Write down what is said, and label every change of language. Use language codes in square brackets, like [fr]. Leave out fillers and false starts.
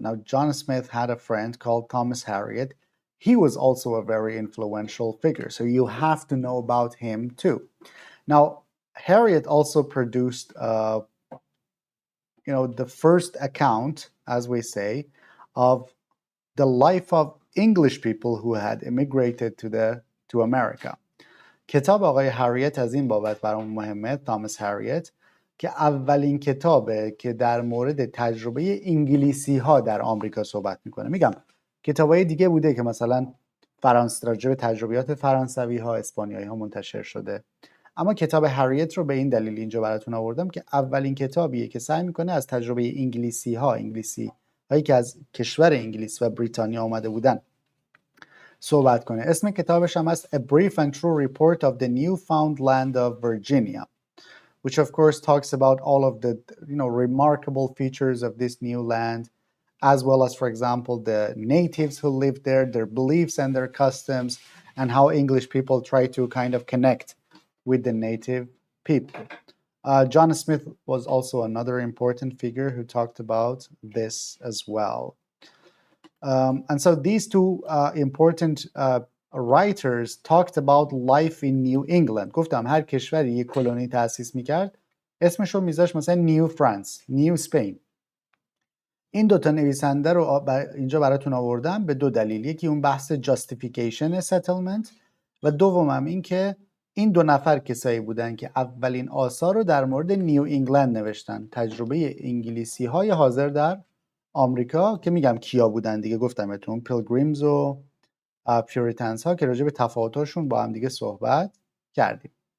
[en] Now, John Smith had a friend called Thomas Harriot. He was also a very influential figure, so you have to know about him too. Now, Harriot also produced, the first account, as we say, of the life of English people who had immigrated to America. [fa] کتاب آقای هریت از این بابت برام مهمه، تامس هریت، که اولین کتابه که در مورد تجربه انگلیسی ها در آمریکا صحبت میکنه. میگم کتابای دیگه بوده که مثلا راجع به تجربیات فرانسوی ها، اسپانیایی ها منتشر شده، اما کتاب هریت رو به این دلیل اینجا براتون آوردم که اولین کتابیه که سعی میکنه از تجربه انگلیسی هایی که از کشور انگلیس و بریتانیا آمده بودن صحبت کنه. اسم کتابش هم هست [en] A Brief and True Report of the Newfound Land of Virginia, which of course talks about all of the remarkable features of this new land, as well as, for example, the natives who lived there, their beliefs and their customs, and how English people try to kind of connect with the native people. John Smith was also another important figure who talked about this as well. And so these two important writers talked about life in New England. [fa] گفتم هر کشوری یک کلونی تأسیس میکرد اسمش رو میذاشت مثلا نیو فرانس، نیو سپین. این دوتا نویسنده رو اینجا براتون آوردم به دو دلیل. یکی اون بحث جاستیفیکیشن ستلمنت و دومم این که این دو نفر کسایی بودن که اولین آثار رو در مورد نیو انگلند نوشتن، تجربه انگلیسی های حاضر در آمریکا، که میگم کیا بودن دیگه گفتم بهتون، پیلگریمز و پیوریتنز ها، که راجع به تفاوتاشون با هم دیگه صحبت کردیم.